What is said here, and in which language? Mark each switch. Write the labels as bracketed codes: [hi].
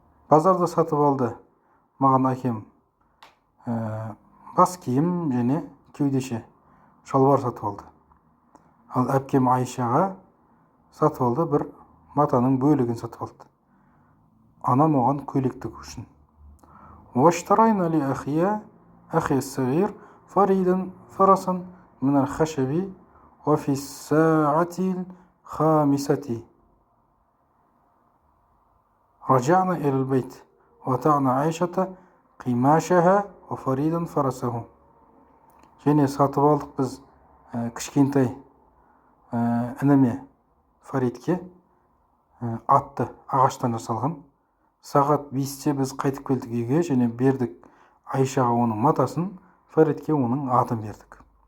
[kk] Базарда сатып алды маған әкем бас киім және кеудеше шалбар сатып алды. Ал әпкем Айшаға сатып алды, бір матаның бөлігін сатып алды. Анам оған көйлек тігу үшін. [ar] واشترينا أخي الصغير فريدا فرسا من الخشب وفي الساعة الخامسة رجعنا إلى البيت وأعطينا عائشة قماشها وفريدا فرسه. [kk] Және сатып алдық біз кішкентай ініме Фаридке атты ағаштан жасалған. Сағат 5-те біз қайтып келдік үйге, және бердік Айшаға оның матасын, Фаридке оның атын бердік.